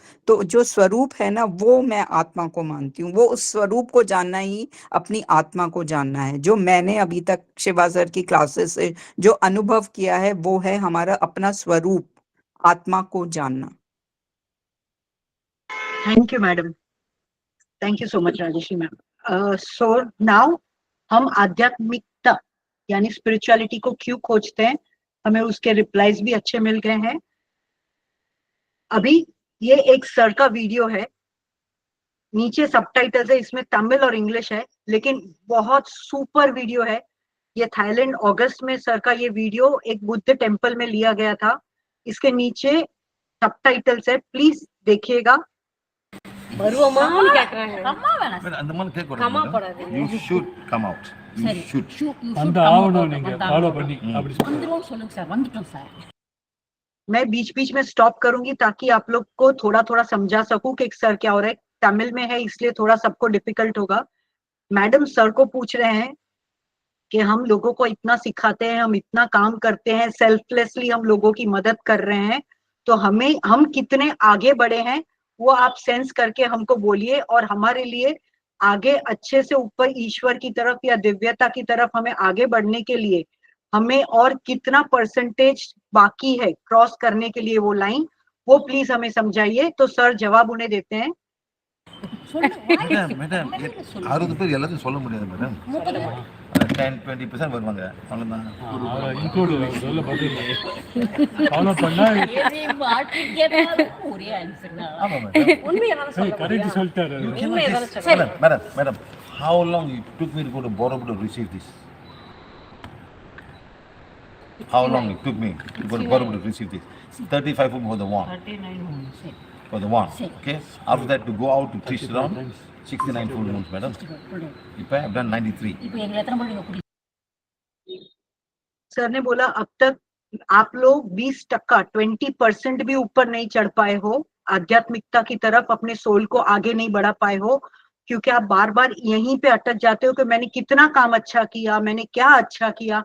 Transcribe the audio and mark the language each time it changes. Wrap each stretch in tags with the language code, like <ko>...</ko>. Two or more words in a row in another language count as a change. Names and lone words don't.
<hi>तो जो स्वरूप है ना, वो मैं आत्मा को मानती हूँ। वो उस स्वरूप को जानना ही अपनी आत्मा को जानना है। जो मैंने अभी तक शिवा सर की क्लासेस से जो अनुभव किया है, वो है हमारा अपना स्वरूप, आत्मा को जानना।</hi> <en>thank you madam, thank you so much Rajeshri ma'am. so now</en> <hi>हम आध्यात्मिकता यानी स्पिरिचुअलिटी को क्यों खोजते हैं, हमें उसके रिप्लाईज भी अच्छे मिल गए हैं। अभी ये एक सर का वीडियो है, नीचे सबटाइटल्स है, इसमें तमिल और इंग्लिश है, लेकिन बहुत सुपर वीडियो है। ये थाईलैंड अगस्त में सर का ये वीडियो एक बुद्ध टेम्पल में लिया गया था। इसके नीचे सबटाइटल्स है, प्लीज देखिएगा।</hi> <ta>வருவோமான்னு கேக்குறாங்க.</ta> <en>You should come out. You should.</en> <ta>அந்த ஆவணம் நீங்க ஃபாலோ பண்ணி அப்படி சொல்லுங்க சார், வந்துட்டோம் சார்.</ta> <hi>मैं बीच बीच में स्टॉप करूंगी ताकि आप लोग को थोड़ा थोड़ा समझा सकूं कि सर क्या हो रहा है। तमिल में है इसलिए थोड़ा सबको डिफिकल्ट होगा। मैडम सर को पूछ रहे हैं कि हम लोगों को इतना सिखाते हैं, हम इतना काम करते हैं, सेल्फलेसली हम लोगों की मदद कर रहे हैं, तो हम कितने आगे बढ़े हैं वो आप सेंस करके हमको बोलिए। और हमारे लिए आगे अच्छे से ऊपर ईश्वर की तरफ या दिव्यता की तरफ हमें आगे बढ़ने के लिए हमें और कितना परसेंटेज बाकी है क्रॉस करने के लिए वो लाइन, वो प्लीज हमें समझाइए। तो सर जवाब उन्हें देते हैं।</hi> <ta>மேடம் 60 பேர் எல்லாத்தையும் சொல்ல முடியாது மேடம், 10-20% வருவாங்க, அவ்வளவுதான். இன்க்ளூட் சொல்ல பதில் ஃபாலோ பண்ணா ஒரே ஆன்சர் தான். ஆமா மேடம். உண்மையாதான் சொல்றேன். கரெக்ட் சொல்லிட்டாரு. உண்மையாதான் சொல்றேன்.</ta> <en>Madam, how long it took me to go to Borobudur to receive this? How long it took me to go to Borobudur to receive this? 35 for the one. 39 hours. For the one. Okay. After that to go out to Trishram, 69 full moons, madam. If I have done 93.</en> <ta>இப்போ எங்களை எத்தனை மணிக்கு கூட்டி</ta> <hi>सर ने बोला अब तक आप लोग 20% भी ऊपर नहीं चढ़ पाए हो, आध्यात्मिकता की तरफ अपने सोल को आगे नहीं बढ़ा पाए हो, क्योंकि आप बार बार यहीं पे अटक जाते हो कि मैंने कितना काम अच्छा किया, मैंने क्या अच्छा किया।</hi>